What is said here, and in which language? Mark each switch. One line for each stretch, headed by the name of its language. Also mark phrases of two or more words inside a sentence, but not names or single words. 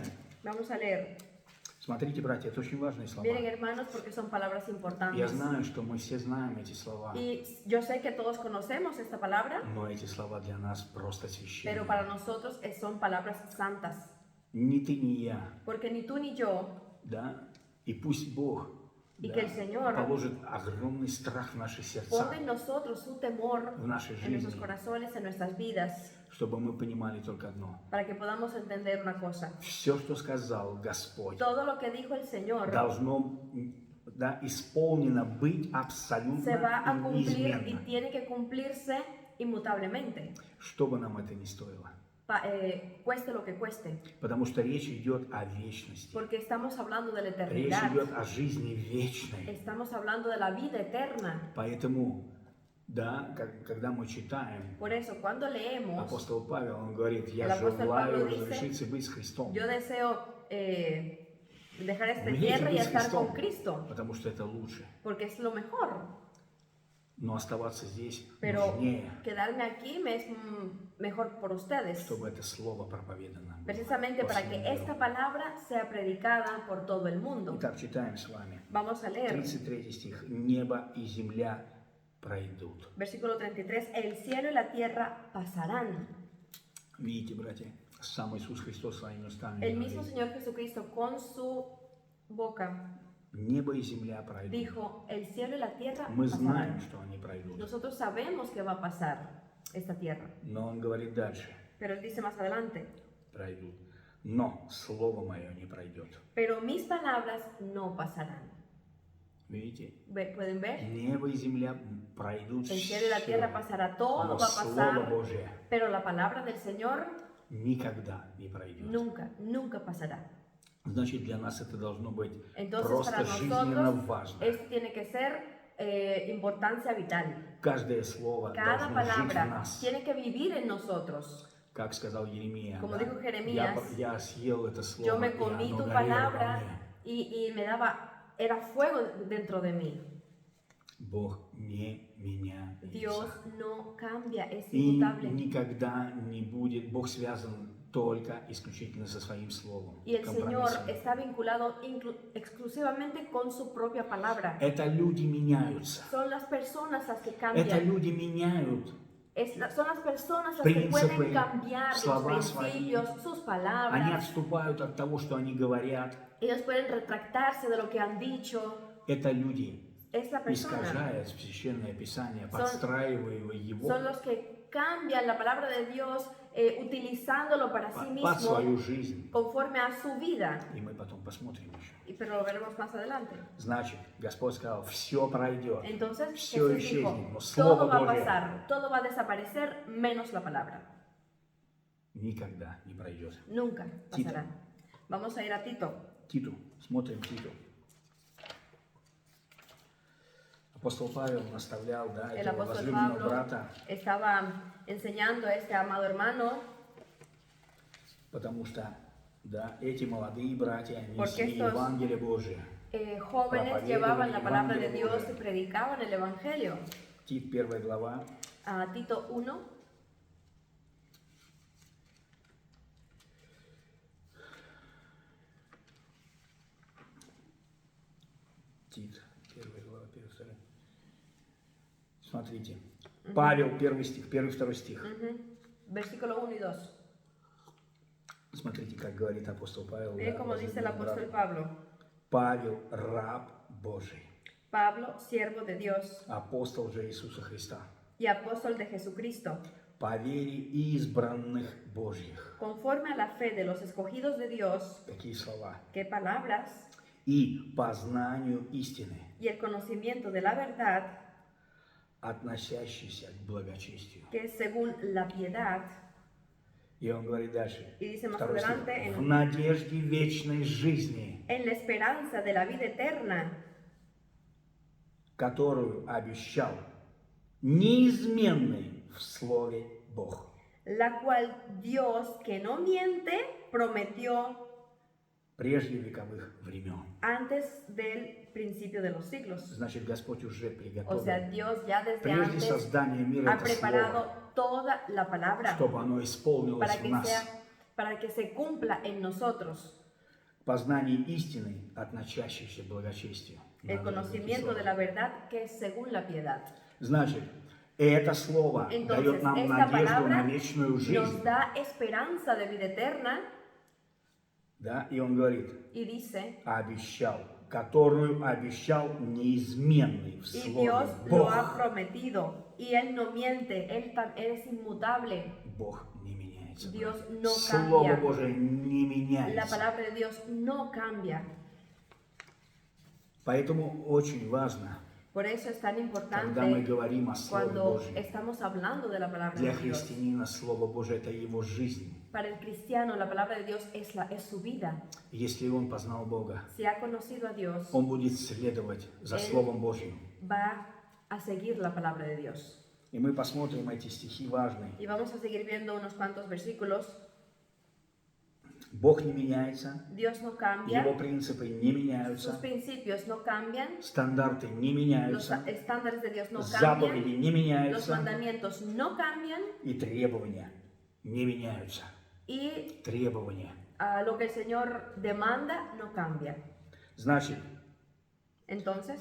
Spanish: Vamos a leer.
Russian: Смотрите, братья, это очень важные слова.
Spanish: Miren, hermanos, porque son palabras
Russian: Я
Spanish: importantes.
Russian: знаю, что мы все знаем эти слова,
Spanish: Y yo sé que todos conocemos esta palabra,
Russian: но эти слова для нас просто священные.
Spanish: pero para nosotros son palabras santas.
Russian: Ни ты, ни я,
Spanish: Porque ni tú ni yo,
Russian: да? И пусть Бог
Spanish: y que el Señor
Russian: положит огромный страх в наши сердца,
Spanish: ponga en nosotros su temor
Russian: в нашей
Spanish: en nuestros
Russian: жизни,
Spanish: corazones, en nuestras vidas,
Russian: чтобы мы понимали только одно.
Spanish: para que podamos entender una cosa.
Russian: Все, что сказал Господь,
Spanish: Todo lo que dijo el Señor
Russian: должно исполнено быть
Spanish: se va a
Russian: абсолютно и
Spanish: cumplir y
Russian: неизменно,
Spanish: tiene que cumplirse inmutablemente,
Russian: что бы нам это ни стоило.
Spanish: cueste lo que cueste,
Russian: Потому что речь идет о вечности.
Spanish: porque estamos hablando de la
Russian: Речь
Spanish: eternidad,
Russian: идет о жизни вечной.
Spanish: estamos hablando de la vida eterna.
Russian: Поэтому, да, когда мы читаем,
Spanish: Por eso, cuando leemos,
Russian: апостол Павел, он говорит,
Spanish: El
Russian: я
Spanish: apóstol
Russian: желаю
Spanish: Pablo dice,
Russian: разрешиться быть с Христом.
Spanish: yo deseo dejar esta
Russian: Умереть и
Spanish: tierra y
Russian: быть с
Spanish: estar
Russian: Христом,
Spanish: con Cristo,
Russian: потому что это лучше.
Spanish: porque es lo mejor.
Russian: Но оставаться здесь
Spanish: Pero
Russian: нужнее,
Spanish: quedarme aquí me es mejor por ustedes,
Russian: чтобы это слово проповедано было
Spanish: precisamente
Russian: по
Spanish: para
Russian: всему
Spanish: que
Russian: миру.
Spanish: esta palabra sea predicada por todo el mundo.
Russian: Итак, читаем с вами.
Spanish: Vamos a leer,
Russian: 33 стих. Небо и земля пройдут.
Spanish: versículo 33, el cielo y la tierra pasarán.
Russian: Видите, братья, сам Иисус Христос своими устами
Spanish: El mismo
Russian: говорит,
Spanish: Señor Jesucristo con su boca
Russian: небо и земля пройдут.
Spanish: dijo, el cielo y la tierra
Russian: Мы знаем,
Spanish: pasarán.
Russian: что они пройдут.
Spanish: Nosotros sabemos que va a pasar esta tierra,
Russian: Но он говорит дальше,
Spanish: pero él dice más adelante,
Russian: пройдут. Но слово мое не пройдет.
Spanish: pero mis palabras no pasarán.
Russian: Видите?
Spanish: ¿Pueden ver?
Russian: Небо и земля пройдут.
Spanish: El cielo y la tierra pasará, todo
Russian: Но
Spanish: va a
Russian: Слово
Spanish: pasar,
Russian: Божие
Spanish: pero la palabra del Señor
Russian: никогда не пройдет.
Spanish: nunca, nunca pasará.
Russian: Значит, для нас это должно быть
Spanish: Entonces,
Russian: просто
Spanish: para
Russian: жизненно
Spanish: nosotros,
Russian: важно.
Spanish: esto tiene que ser importancia vital.
Russian: Каждое слово
Spanish: Cada
Russian: должно жить в
Spanish: palabra
Russian: нас.
Spanish: tiene que vivir en nosotros.
Russian: Как сказал Еремия,
Spanish: Como
Russian: да,
Spanish: dijo Jeremías,
Russian: я съел это слово,
Spanish: Yo me
Russian: и
Spanish: comí
Russian: оно
Spanish: tu
Russian: горело во
Spanish: palabra
Russian: мне.
Spanish: y me daba, era fuego dentro de mí.
Russian: Бог не меняется.
Spanish: Dios no cambia, es
Russian: И
Spanish: inmutable.
Russian: никогда не будет, Бог связан только исключительно со своим словом.
Spanish: Y el Señor
Russian: компромиссом.
Spanish: está vinculado exclusivamente con su propia palabra.
Russian: Это люди меняются.
Spanish: Son las personas las que
Russian: Это
Spanish: cambian.
Russian: люди меняют
Spanish: Son las personas las que
Russian: Принципы,
Spanish: pueden cambiar los
Russian: слова свои.
Spanish: principios, sus
Russian: Они
Spanish: palabras.
Russian: отступают от того, что они говорят.
Spanish: Ellos pueden retractarse de lo que han dicho.
Russian: Это люди,
Spanish: Es la persona.
Russian: искажая Священное Писание,
Spanish: Son-
Russian: подстраивая его
Spanish: Son los que cambian la palabra de Dios utilizándolo para sí
Russian: под свою
Spanish: mismo
Russian: жизнь.
Spanish: conforme a su vida.
Russian: И мы потом посмотрим еще.
Spanish: Pero lo veremos más adelante.
Russian: Значит, Господь сказал, все пройдет,
Spanish: Entonces
Russian: все
Spanish: Jesús dijo,
Russian: исчезнет, но
Spanish: todo
Russian: Слово
Spanish: va a
Russian: Божие
Spanish: pasar, todo va a desaparecer menos la palabra.
Russian: никогда не пройдет.
Spanish: Nunca Tito. pasará. Vamos a ir a Tito.
Russian: Титу, смотрим Титу. Апостол Павел наставлял, да,
Spanish: El
Russian: этого
Spanish: apóstol
Russian: возлюбленного
Spanish: Pablo
Russian: брата,
Spanish: estaba enseñando a este amado hermano
Russian: потому что, да, эти молодые братья
Spanish: Porque
Russian: несли
Spanish: estos-
Russian: Евангелие Божие.
Spanish: jóvenes llevaban la palabra de Dios y predicaban el Evangelio.
Russian: Тит, 1 глава,
Spanish: A Tito 1,
Russian: Тит, 1 глава, 1, 2. Смотрите. Павел, 1 стих, 1-2 стих.
Spanish: versículo 1 y 2.
Russian: Смотрите, как говорит апостол Павел.
Spanish: Miren
Russian: да,
Spanish: cómo dice el
Russian: возлюбленному
Spanish: apóstol
Russian: брату.
Spanish: Pablo.
Russian: Павел, раб Божий,
Spanish: Pablo, siervo de Dios
Russian: апостол же Иисуса Христа,
Spanish: y apóstol de Jesucristo,
Russian: по вере избранных Божьих.
Spanish: conforme a la fe de los escogidos de Dios,
Russian: Такие слова.
Spanish: qué palabras,
Russian: И по знанию истины,
Spanish: y el conocimiento de la verdad,
Russian: относящийся к благочестию.
Spanish: que es según la piedad.
Russian: И он говорит дальше.
Spanish: Y dice más
Russian: Второй стих.
Spanish: adelante,
Russian: В надежде вечной жизни,
Spanish: en la esperanza de la vida eterna,
Russian: которую обещал неизменный в Слове Бог.
Spanish: la cual Dios, que no miente, prometió
Russian: Прежде вековых времен.
Spanish: antes del principio de los siglos.
Russian: Значит, Господь уже
Spanish: O
Russian: приготовил.
Spanish: sea, Dios ya desde
Russian: Прежде
Spanish: antes
Russian: создания мира
Spanish: ha
Russian: это
Spanish: preparado
Russian: Слово,
Spanish: toda la palabra
Russian: чтобы оно исполнилось
Spanish: para
Russian: в
Spanish: que
Russian: нас.
Spanish: para que se cumpla en nosotros
Russian: Познание истины, относящейся к благочестию.
Spanish: el
Russian: Надо
Spanish: conocimiento de
Russian: записать.
Spanish: la verdad que es según la piedad.
Russian: Значит, это слово
Spanish: Entonces,
Russian: дает нам
Spanish: esta
Russian: надежду на
Spanish: palabra
Russian: вечную
Spanish: nos
Russian: жизнь.
Spanish: da esperanza de vida eterna
Russian: Да? И он говорит,
Spanish: y dice,
Russian: обещал которую обещал неизменный в
Spanish: Y
Russian: Слове
Spanish: Dios lo ha
Russian: Бог.
Spanish: prometido. Y Él no miente, Él es inmutable.
Russian: Бог не меняется.
Spanish: Dios no
Russian: Слово
Spanish: cambia.
Russian: Божие не
Spanish: La
Russian: меняется.
Spanish: palabra de Dios no cambia.
Russian: Поэтому очень важно,
Spanish: Por eso es tan
Russian: когда мы
Spanish: importante
Russian: говорим о Слове
Spanish: cuando
Russian: Божьем.
Spanish: estamos hablando de la palabra
Russian: Для
Spanish: de Dios.
Russian: христианина Слово Божие – это его жизнь.
Spanish: Para el cristiano, la palabra de Dios es su vida.
Russian: Если он познал Бога,
Spanish: Si ha conocido a Dios,
Russian: он будет следовать за
Spanish: Él
Russian: Словом Божьим.
Spanish: va a seguir la palabra de Dios.
Russian: И мы посмотрим эти стихи важные.
Spanish: Y vamos a seguir viendo unos cuantos versículos.
Russian: Бог не меняется,
Spanish: Dios no
Russian: Его
Spanish: cambia,
Russian: принципы не
Spanish: sus
Russian: меняются,
Spanish: principios no cambian,
Russian: стандарты не
Spanish: los
Russian: меняются,
Spanish: estándares de Dios no
Russian: заповеди
Spanish: cambian,
Russian: не
Spanish: los
Russian: меняются
Spanish: mandamientos no cambian
Russian: и требования не меняются.
Spanish: y
Russian: Требования.
Spanish: lo que el Señor demanda no cambia.
Russian: Значит,
Spanish: Entonces,